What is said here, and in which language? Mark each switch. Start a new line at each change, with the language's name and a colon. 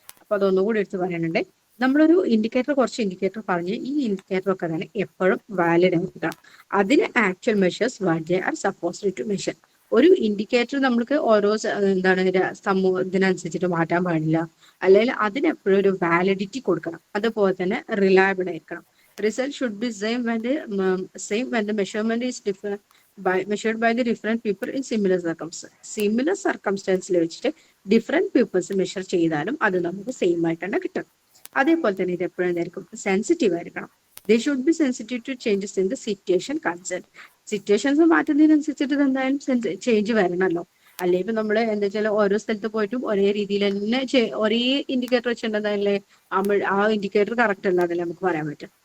Malayalam: അപ്പൊ അതൊന്നുകൂടി എടുത്ത് പറയാനുണ്ട്. നമ്മളൊരു ഇൻഡിക്കേറ്റർ, കുറച്ച് ഇൻഡിക്കേറ്റർ പറഞ്ഞ് ഈ ഇൻഡിക്കേറ്റർ ഒക്കെ തന്നെ എപ്പോഴും വാലിഡ് ആയിരിക്കണം. അതിന്
English: Actual measures what they are supposed to measure.
Malayalam: ഒരു ഇൻഡിക്കേറ്റർ നമ്മൾക്ക് ഓരോ എന്താണ് ഇതിനനുസരിച്ചിട്ട് മാറ്റാൻ പാടില്ല. അല്ലെങ്കിൽ അതിനെപ്പോഴും ഒരു വാലിഡിറ്റി കൊടുക്കണം. അതുപോലെ തന്നെ റിലയബിൾ ആയിരിക്കണം.
English: Result should be same when the measurement is different measured by the different people in similar circumstances. Similar circumstances
Malayalam: വെച്ചിട്ട് ഡിഫറെന്റ് പീപ്പിൾസ് മെഷർ ചെയ്താലും അത് നമുക്ക് സെയിം ആയിട്ടാണ് കിട്ടും. അതേപോലെ തന്നെ ഇത് എപ്പോഴും എന്തായിരിക്കും, സെൻസിറ്റീവ് ആയിരിക്കണം.
English: They should be sensitive to changes in the situation concern.
Malayalam: Situations മാറ്റുന്നതിനനുസരിച്ചിട്ട് ഇത് എന്തായാലും ചേഞ്ച് വരണമല്ലോ. അല്ലെങ്കിൽ ഇപ്പൊ നമ്മള് എന്താ വെച്ചാൽ ഓരോ സ്ഥലത്ത് പോയിട്ടും ഒരേ രീതിയിൽ തന്നെ ഒരേ ഇൻഡിക്കേറ്റർ വെച്ചിട്ടുണ്ടെന്നല്ലേ ആ ഇൻഡിക്കേറ്റർ കറക്റ്റ് അല്ലാതല്ലേ നമുക്ക് പറയാൻ പറ്റും.